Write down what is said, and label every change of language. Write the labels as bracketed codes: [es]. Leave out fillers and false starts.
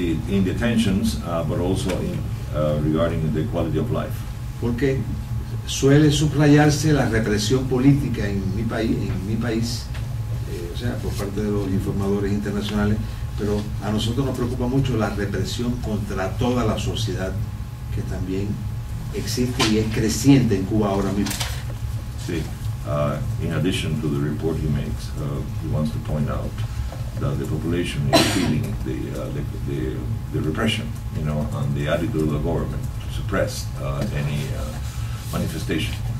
[en] in detentions, but also regarding the quality of life. [es] Porque suele subrayarse la represión política en mi país, o sea, por parte de los informadores internacionales, pero a nosotros nos preocupa mucho la represión contra toda la sociedad, que también existe y es creciente en Cuba ahora mismo. Sí. [en] In addition to the report he makes, he wants to point out that the population is feeling the repression, and the attitude of the government to suppress any manifestation.